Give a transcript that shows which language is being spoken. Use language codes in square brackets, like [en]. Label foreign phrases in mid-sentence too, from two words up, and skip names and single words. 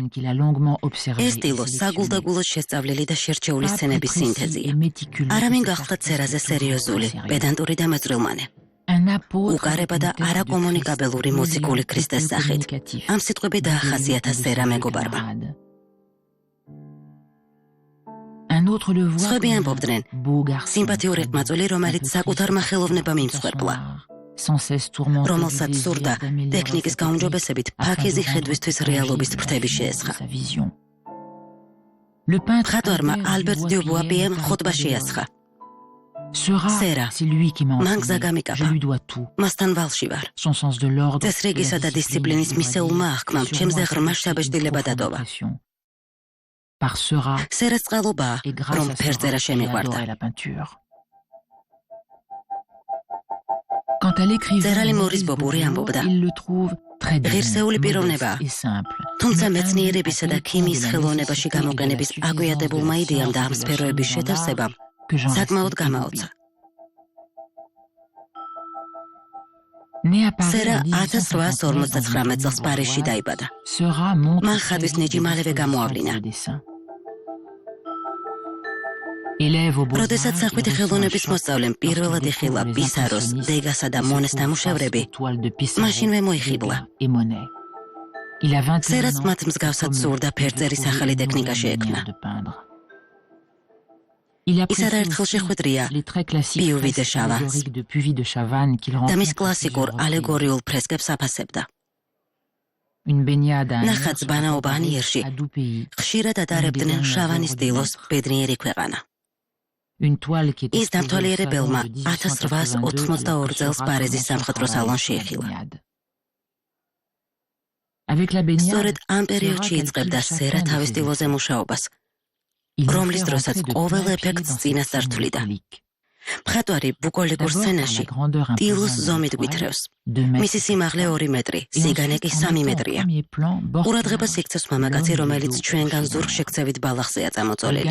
[ka] ეს ტილო საგულდაგულოდ შესწავლილი და შერჩეული სცენების სინთეზია. არავინ გახლდათ სერაზე სერიოზული, პედანტური და მეწვრილმანე. უკარება და არაკომუნიკაბელური მუსიკული ქრისტეს სახით. ამ სიტყვები დაახასიათა სერა მეგობარმა. [fr] autre le voit [ka] Სხვები [fr] comme [ka] ამბობდნენ, [fr] un beau garçon, [ka] სიმპათიური ყმაწვილი, რომელიც საკუთარ მახელოვნებამ იმსხვერპლა, [fr] sans cesse tourmenté [ka] რომელსაც სურდა ტექნიკის გაუმჯობესებით ფაქიზი ხედვისთვის რეალობის ფრთები შეესხა. მხატვარმა ალბერტ დიუბუა-პიემ ხოტბა შეასხა. [fr] Sera, c'est lui qui m'a [ka] მან გზა [fr] enseigné. [ka] გამიკაბა. [fr] Je lui dois tout. [ka] მასთან ვალში ვარ. [fr] Son sens de l'ordre. [ka] წესრიგისა და დისციპლინის მისეულმა აღქმამ ჩემზე ღრმა შთაბეჭდილება დატოვა. [fr] Par Sera, [ka] სერას წყალობაა, [fr] et grâce [ka] რომ [fr] à [ka] ფერწერა [fr] Sera, j'ai [ka] შემიყვარდა. [fr] adoré la peinture. Quand elle écrivait [ka] წერალი Maurice მორის ბობური Bourgeois, ამბობდა, [fr] il le trouve très bien, [ka] ღირსეული [fr] modeste [ka] პიროვნებაა. [fr] et simple. [ka] თუმცა [fr] Mais [ka] მეცნიერებისა და [fr] à tel [ka] ქიმიის [fr] point de la [ka] ხელოვნებაში [fr] nécessité [ka] გამოყენების [fr] et de la [ka] აგვიადებულმა [fr] suffisance de la [ka] იდეამ და ამ [fr] science et de la [ka] სფეროების [fr] chimie [ka] შეთევსებამ [fr] que j'en [ka] საკმაოდ [fr] restais [ka] გამაოცა. [fr] ébloui. Né à Paris [ka] სერა [fr] en [ka] 1859 წელს პარიზში დაიბადა. [fr] Sera montre [ka] მან [fr] très [ka] ხატვის [fr] vite [ka] ნიჭი [fr] des [ka] მალევე [fr] dispositions [ka] გამოავლინა. [fr] pour le dessin. Élève au Beaux-Arts, [ka] როდესაც [fr] il [ka] სახვითი [fr] reçoit [ka] ხელოვნების [fr] un choc [ka] მოსწავლემ პირველად [fr] lorsqu'il [ka] იხილა [fr] découvre les [ka] პისაროს, [fr] impressionnistes [ka] დეგასა და [fr] et se [ka] მონეს [fr] trouve [ka] ნამუშევრები, [fr] face aux toiles de Pissarro, [ka] მაშინვე მოიხიბლა. [fr] Degas et Monet. Il a 21 [ka] სერაც [fr] ans, [ka] მათ მსგავსად [fr] comme [ka] სურდა [fr] il veut [ka] ფერწერის [fr] trouver [ka] ახალი [fr] une [ka] ტექნიკა [fr] nouvelle [ka] შეექმნა. [fr] manière de peindre. Il [ka] ის [fr] apprécie [ka] არაერთხელ [fr] aussi [ka] შეხვედრია [fr] les traits classiques Puvis de fresques Chavannes. allégoriques de Puvis de Chavannes qu'il [ka] და მის [fr] rencontre [ka] კლასიკურ [fr] plusieurs reprises. [ka] ალეგორიულ ფრესკებს აფასებდა. [fr] Une baignade à [ka] ნახატს ბანაობა ანიერში [fr] à Doupéi. [ka] ხშირად ატარებდნენ შავანის სტილოს ბედნიერი ქვეყანა. [fr] Une toile qui était [ka] ის დამთვალიერებელმა 1882 წელს პარიზის სამხატვრო სალონში იხილა. [fr] Avec la baignade, [ka] სწორედ ამ პერიოდში იწყებდა სერა თავის სტილოზე მუშაობას, რომლის დროსაც ყოველ ეფექტს წინასწარ თვლიდა. მხატვარი ბუკოლიკურ სცენაში სტილოს ზომით გვითრევს. მისი სიმაღლე 2 მეტრი, სიგანე კი 3 მეტრია. ყურადღებას იქცევს მამაკაცი, რომელიც ჩვენგან ზურგშექცევით ბალახზეა წამოწოლილი.